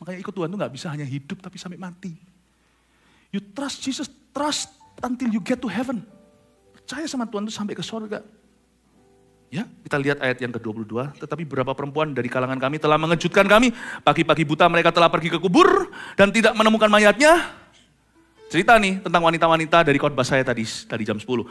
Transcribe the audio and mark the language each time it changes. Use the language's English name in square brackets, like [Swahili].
[Indonesian] Makanya ikut Tuhan itu gak bisa hanya hidup tapi sampai mati. [English] You trust Jesus, trust until you get to heaven. [Indonesian] Percaya sama Tuhan itu sampai ke surga. Ya, kita lihat ayat yang ke-22. Tetapi beberapa perempuan dari kalangan kami telah mengejutkan kami. Pagi-pagi buta mereka telah pergi ke kubur dan tidak menemukan mayatnya. Cerita nih tentang wanita-wanita dari khotbah saya tadi jam 10.